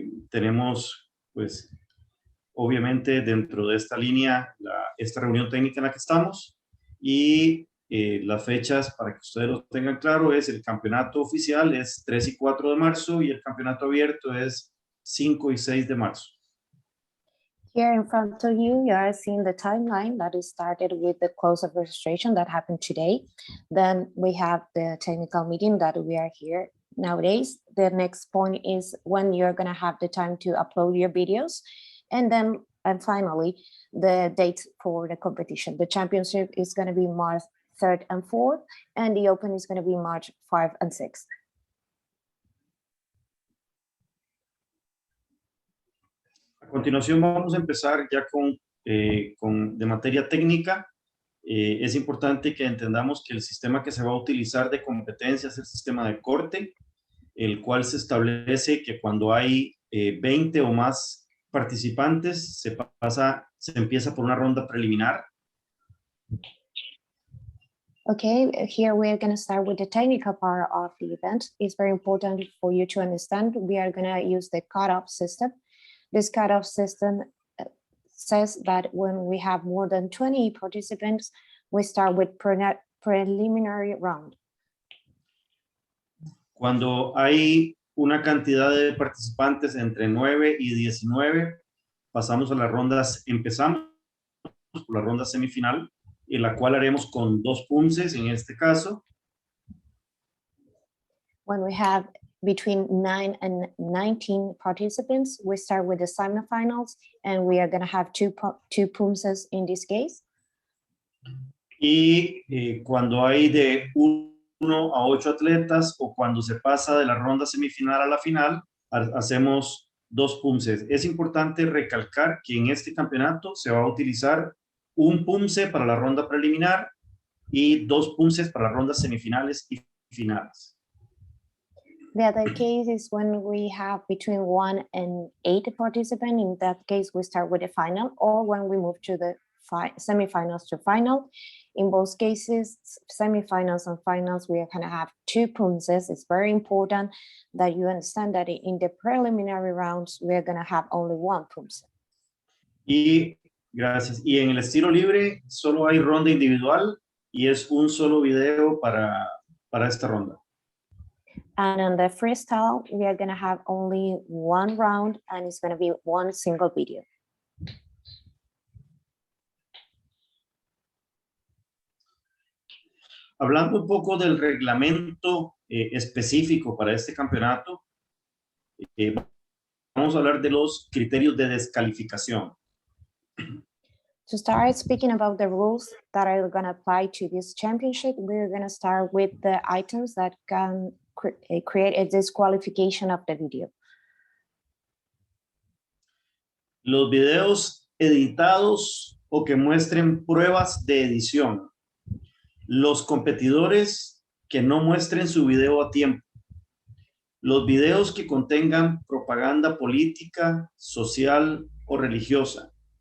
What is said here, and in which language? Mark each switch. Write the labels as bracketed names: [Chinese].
[Spanish] Tenemos, pues, obviamente dentro de esta línea, esta reunión técnica en la que estamos y las fechas, para que ustedes lo tengan claro, es el campeonato oficial es 3 y 4 de marzo y el campeonato abierto es 5 y 6 de marzo. [English] Here in front of you, you are seeing the timeline that is started with the close of registration that happened today. Then we have the technical meeting that we are here nowadays. The next point is when you're going to have the time to upload your videos. And then, and finally, the date for the competition. The championship is going to be March 3rd and 4th, and the Open is going to be March 5 and 6th. [Spanish] A continuación vamos a empezar ya de materia técnica. Es importante que entendamos que el sistema que se va a utilizar de competencia es el sistema de corte, el cual se establece que cuando hay 20 o más participantes se empieza por una ronda preliminar. [English] Okay, here we're going to start with the technical part of the event. It's very important for you to understand. We are going to use the cutoff system. This cutoff system says that when we have more than 20 participants, we start with preliminary round. [Spanish] Cuando hay una cantidad de participantes entre 9 y 19, pasamos a las rondas, empezamos por la ronda semifinal, en la cual haremos con 2 Poomsaes en este caso. [English] When we have between 9 and 19 participants, we start with the semifinals, and we are going to have two Poomsaes in this case. [Spanish] Y cuando hay de 1 a 8 atletas o cuando se pasa de la ronda semifinal a la final, hacemos 2 Poomsaes. Es importante recalcar que en este campeonato se va a utilizar un Poomsae para la ronda preliminar y 2 Poomsaes para las rondas semifinales y finales. [English] The other case is when we have between 1 and 8 participants. In that case, we start with the final, or when we move to the semifinals to final. In both cases, semifinals and finals, we are going to have 2 Poomsaes. It's very important that you understand that in the preliminary rounds, we are going to have only 1 Poomsae. [Spanish] Y gracias. Y en el estilo libre solo hay ronda individual y es un solo video para esta ronda. [English] And on the freestyle, we are going to have only 1 round, and it's going to be 1 single video. [Spanish] Hablando un poco del reglamento específico para este campeonato, vamos a hablar de los criterios de descalificación. [English] To start speaking about the rules that are going to apply to this championship, we're going to start with the items that can create a disqualification of the video. [Spanish] Los videos editados o que muestren pruebas de edición. Los competidores que no muestren su video a tiempo. Los videos que contengan propaganda política, social o religiosa.